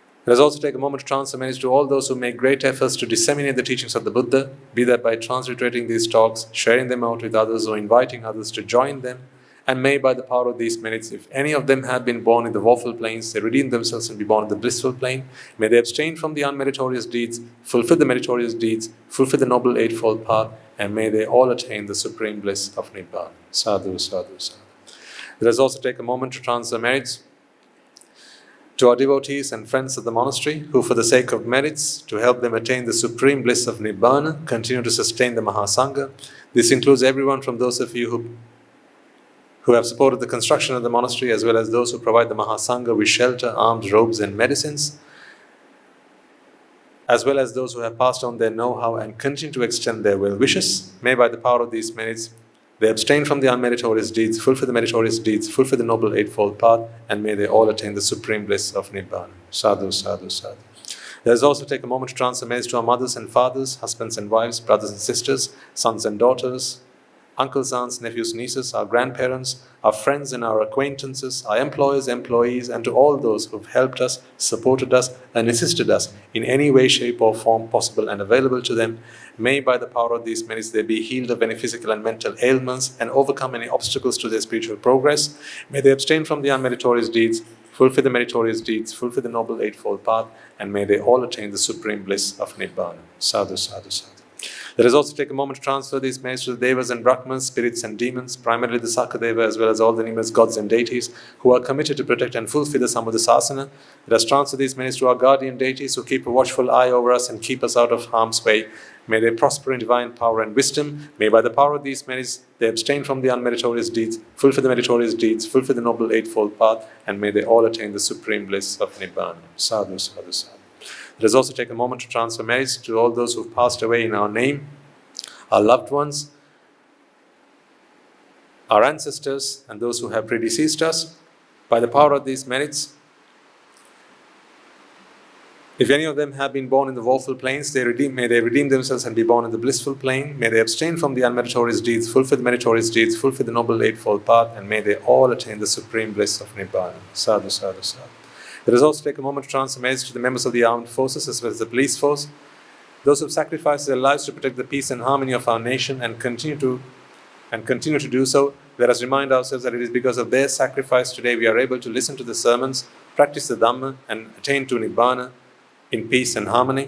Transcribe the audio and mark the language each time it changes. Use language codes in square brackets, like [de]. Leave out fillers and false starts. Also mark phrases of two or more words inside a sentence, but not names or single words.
[en] Let us also take a moment to transfer messages to all those who make great efforts to disseminate the teachings of the Buddha, be that by transliterating these talks, sharing them out with others, or inviting others to join them. And may by the power of these merits, if any of them have been born in the woeful planes, they redeem themselves and be born in the blissful plane. May they abstain from the unmeritorious deeds, fulfill the meritorious deeds, fulfill the noble eightfold path, and may they all attain the supreme bliss of Nibbāna. [pi] Sadhu, sadhu, sadhu. [en] Let us also take a moment to transfer merits to our devotees and friends of the monastery, who for the sake of merits, to help them attain the supreme bliss of Nibbāna, continue to sustain the Mahasangha. This includes everyone from those of you who have supported the construction of the monastery, as well as those who provide the Mahasangha with shelter, alms, robes and medicines, as well as those who have passed on their know-how and continue to extend their well wishes. May by the power of these merits, they abstain from the unmeritorious deeds, fulfill the meritorious deeds, fulfill the noble eightfold path, and may they all attain the supreme bliss of Nibbāna. [pi] Sadhu, sadhu, sadhu. [en] Let us also take a moment to transfer messages to our mothers and fathers, husbands and wives, brothers and sisters, sons and daughters, uncles, aunts, nephews, nieces, our grandparents, our friends and our acquaintances, our employers, employees, and to all those who have helped us, supported us, and assisted us in any way, shape, or form possible and available to them. May by the power of these merits they be healed of any physical and mental ailments and overcome any obstacles to their spiritual progress. May they abstain from the unmeritorious deeds, fulfill the meritorious deeds, fulfill the noble eightfold path, and may they all attain the supreme bliss of Nibbāna. [pi] Sadhu, sadhu, sadhu. [en] Let us also take a moment to transfer these messages to the Devas and Brahmas, spirits and demons, primarily the Sakadeva, as well as all the numerous gods and deities who are committed to protect and fulfill the Sambuddhasasana. Let us transfer these messages to our guardian deities who keep a watchful eye over us and keep us out of harm's way. May they prosper in divine power and wisdom. May by the power of these merits they abstain from the unmeritorious deeds, fulfill the meritorious deeds, fulfill the noble eightfold path, and may they all attain the supreme bliss of Nibbāna. [pi] Sadhu, sadhu, sadhu. [en] Let us also take a moment to transfer merits to all those who have passed away in our name, our loved ones, our ancestors, and those who have predeceased us. By the power of these merits, if any of them have been born in the woeful planes, may they redeem themselves and be born in the blissful plane. May they abstain from the unmeritorious deeds, fulfill the meritorious deeds, fulfill the noble eightfold path, and may they all attain the supreme bliss of Nibbāna. [pi] Sadhu, sadhu, sadhu. [en] Let us also take a moment to transfer messages to the members of the armed forces as well as the police force, those who have sacrificed their lives to protect the peace and harmony of our nation and continue to do so. Let us remind ourselves that it is because of their sacrifice today we are able to listen to the sermons, practice the dhamma, and attain to Nibbāna in peace and harmony.